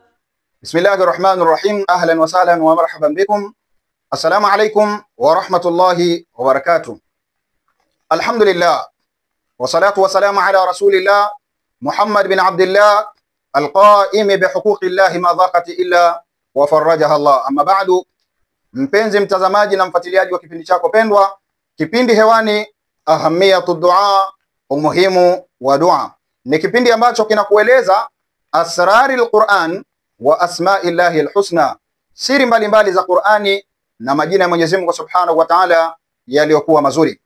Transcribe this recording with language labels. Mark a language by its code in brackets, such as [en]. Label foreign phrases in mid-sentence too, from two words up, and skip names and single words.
[ar] بسم الله الرحمن الرحيم. أهلا وسهلا ومرحبا بكم. السلام عليكم ورحمة الله وبركاته. الحمد لله والصلاة والسلام على رسول الله محمد بن عبد الله القائم بحقوق الله ما ضاقت إلا وفرجها الله. أما بعد, [sw] mpenzi mtazamaji na mfuatiliaji wa kipindi chako pendwa, kipindi hewani [ar] أهمية دعاء, [sw] umuhimu wa dua. Ni kipindi ambacho kinakueleza [ar] أسرار القرآن وأسماء الله الحسنى, [sw] siri mbalimbali za Qur'ani na majina ya Mwenyezi Mungu [ar] سبحانه وتعالى [sw] yaliyokuwa mazuri.